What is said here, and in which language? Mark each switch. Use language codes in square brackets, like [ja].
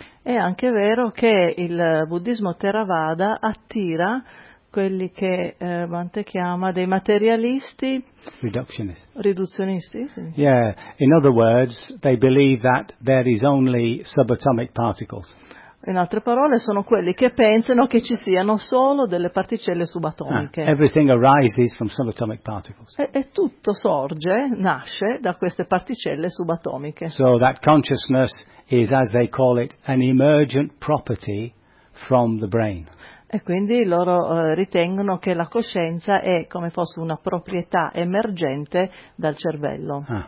[it] È anche vero che il buddismo Theravada attira quelli che Bhante chiama dei materialisti riduzionisti. Sì. [en] Yeah, in other words, they believe that there is only subatomic particles. [it] In altre parole, sono quelli che pensano che ci siano solo delle particelle subatomiche. [en] Everything arises from subatomic particles. [it] E tutto sorge, nasce da queste particelle subatomiche. [en] So that consciousness is, as they call it, an emergent property from the brain. [it] E quindi loro ritengono che la coscienza è come fosse una proprietà emergente dal cervello.